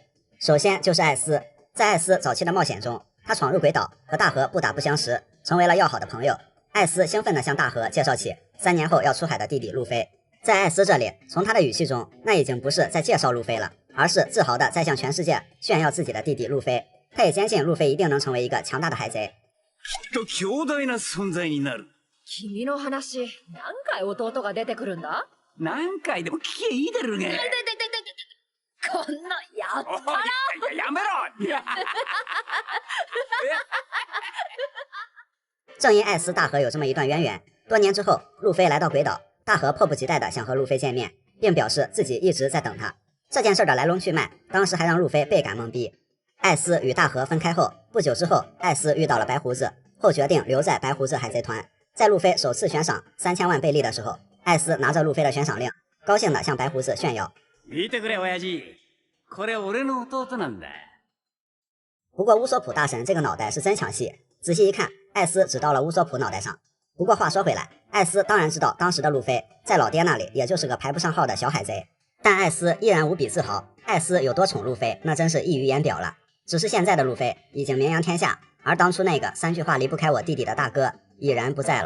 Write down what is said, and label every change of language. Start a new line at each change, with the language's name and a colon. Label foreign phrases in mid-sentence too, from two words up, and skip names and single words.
Chinese: 首先就是艾斯，在艾斯早期的冒险中，他闯入鬼岛和大河不打不相识，成为了要好的朋友。艾斯兴奋地向大河介绍起3年后要出海的弟弟路飞。在艾斯这里，从他的语气中，那已经不是在介绍路飞了，而是自豪地在向全世界炫耀自己的弟弟路飛。他也坚信路飛一定能成为一个强大的海贼。
Japanese: きっと強大な存在になる。君の話、何回弟が出てくるんだ？何回でも聞けいいだろうが。こんなやったらやめろ！
Chinese: 正因艾斯大河有这么一段渊源，多年之后，路飞来到鬼岛，大河迫不及待地想和路飞见面，并表示自己一直在等他。这件事的来龙去脉，当时还让路飞倍感懵逼。艾斯与大河分开后，不久之后，艾斯遇到了白胡子，后决定留在白胡子海贼团。在路飞首次悬赏3000万贝利的时候，艾斯拿着路飞的悬赏令，高兴地向白胡子炫耀。
Japanese: 見てくれ親父，これ俺の弟なんだ。
Chinese: 不过乌索普大神这个脑袋是真抢戏，仔细一看，艾斯只到了乌索普脑袋上。不过话说回来，艾斯当然知道当时的路飞在老爹那里也就是个排不上号的小海贼，但艾斯依然无比自豪。艾斯有多宠路飞，那真是溢于言表了。只是现在的路飞已经名扬天下，而当初那个3句话离不开我弟弟的大哥已然不在了。